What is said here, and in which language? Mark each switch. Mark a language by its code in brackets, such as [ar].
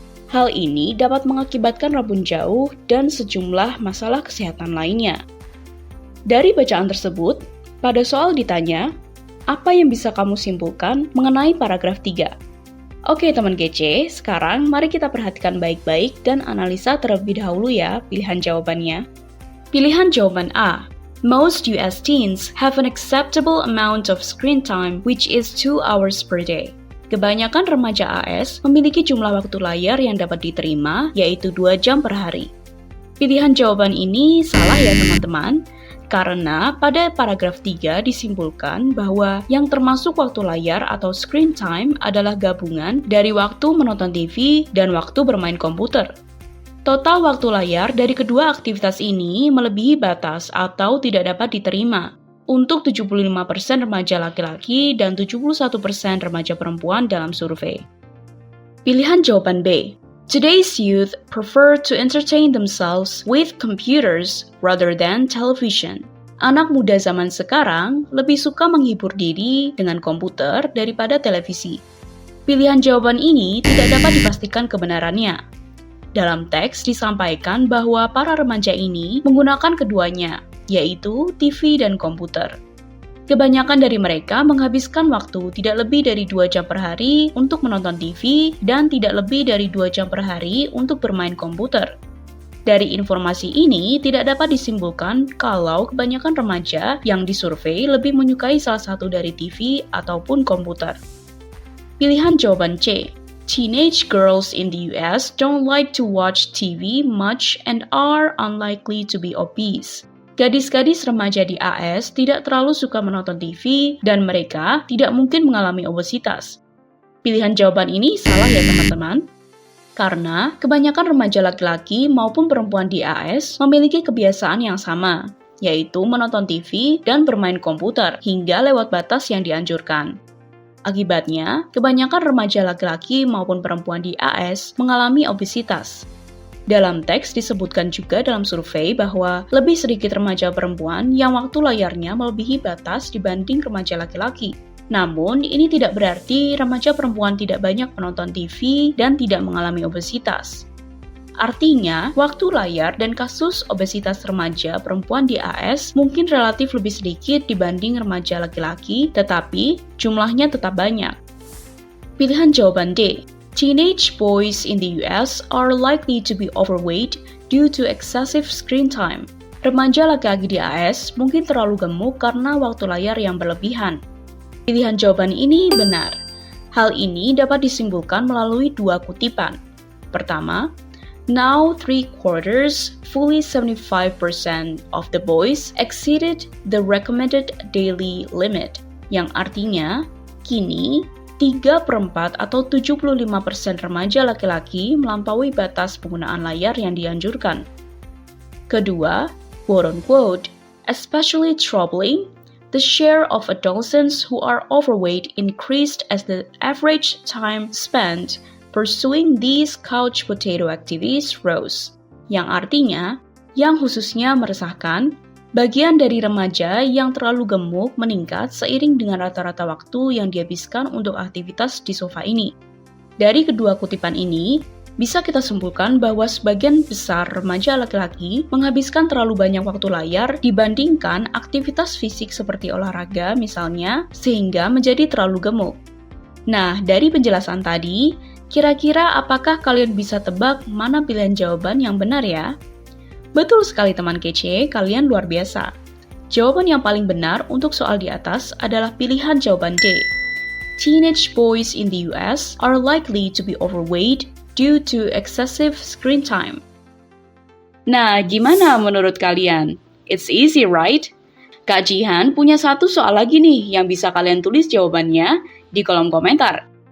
[id] Hal ini dapat mengakibatkan rabun jauh dan sejumlah masalah kesehatan lainnya. Dari bacaan tersebut, pada soal ditanya, apa yang bisa kamu simpulkan mengenai paragraf 3? Oke teman GC, sekarang mari kita perhatikan baik-baik dan analisa terlebih dahulu ya pilihan jawabannya. Pilihan jawaban A. [en] Most US teens have an acceptable amount of screen time, which is 2 hours per day. [id] Kebanyakan remaja AS memiliki jumlah waktu layar yang dapat diterima, yaitu 2 jam per hari. Pilihan jawaban ini salah ya teman-teman, Karena pada paragraf 3 disimpulkan bahwa yang termasuk waktu layar atau screen time adalah gabungan dari waktu menonton TV dan waktu bermain komputer. Total waktu layar dari kedua aktivitas ini melebihi batas atau tidak dapat diterima untuk 75% remaja laki-laki dan 71% remaja perempuan dalam survei. Pilihan jawaban B. [en] Today's youth prefer to entertain themselves with computers rather than television. [id] Anak muda zaman sekarang lebih suka menghibur diri dengan komputer daripada televisi. Pilihan jawaban ini tidak dapat dipastikan kebenarannya. Dalam teks disampaikan bahwa para remaja ini menggunakan keduanya, yaitu TV dan komputer. Kebanyakan dari mereka menghabiskan waktu tidak lebih dari 2 jam per hari untuk menonton TV dan tidak lebih dari 2 jam per hari untuk bermain komputer. Dari informasi ini tidak dapat disimpulkan kalau kebanyakan remaja yang disurvei lebih menyukai salah satu dari TV ataupun komputer. Pilihan jawaban C. [en] Teenage girls in the US don't like to watch TV much and are unlikely to be obese. [id] Gadis-gadis remaja di AS tidak terlalu suka menonton TV dan mereka tidak mungkin mengalami obesitas. Pilihan jawaban ini salah ya teman-teman. Karena kebanyakan remaja laki-laki maupun perempuan di AS memiliki kebiasaan yang sama, yaitu menonton TV dan bermain komputer hingga lewat batas yang dianjurkan. Akibatnya, kebanyakan remaja laki-laki maupun perempuan di AS mengalami obesitas. Dalam teks disebutkan juga dalam survei bahwa lebih sedikit remaja perempuan yang waktu layarnya melebihi batas dibanding remaja laki-laki. Namun, ini tidak berarti remaja perempuan tidak banyak menonton TV dan tidak mengalami obesitas. Artinya, waktu layar dan kasus obesitas remaja perempuan di AS mungkin relatif lebih sedikit dibanding remaja laki-laki, tetapi jumlahnya tetap banyak. Pilihan jawaban D. [en] Teenage boys in the US are likely to be overweight due to excessive screen time. [id] Remaja laki-laki di AS mungkin terlalu gemuk karena waktu layar yang berlebihan. Pilihan jawaban ini benar. Hal ini dapat disimpulkan melalui 2 kutipan. Pertama, [en] now 3/4, fully 75% of the boys exceeded the recommended daily limit, [id] yang artinya, kini 3/4 atau 75% remaja laki-laki melampaui batas penggunaan layar yang dianjurkan. [en] Kedua, quote-unquote, especially troubling, the share of adolescents who are overweight increased as the average time spent pursuing these couch potato activities rose. [id] Yang artinya, yang khususnya meresahkan, bagian dari remaja yang terlalu gemuk meningkat seiring dengan rata-rata waktu yang dihabiskan untuk aktivitas di sofa ini. Dari kedua kutipan ini, bisa kita simpulkan bahwa sebagian besar remaja laki-laki menghabiskan terlalu banyak waktu layar dibandingkan aktivitas fisik seperti olahraga misalnya, sehingga menjadi terlalu gemuk. Nah, dari penjelasan tadi, kira-kira apakah kalian bisa tebak mana pilihan jawaban yang benar ya? Betul sekali teman kece, kalian luar biasa. Jawaban yang paling benar untuk soal di atas adalah pilihan jawaban D. [en] Teenage boys in the US are likely to be overweight due to excessive screen time. [id] Nah, gimana menurut kalian? [en] It's easy, right? [id] Kak Jihan punya satu soal lagi nih yang bisa kalian tulis jawabannya di kolom komentar.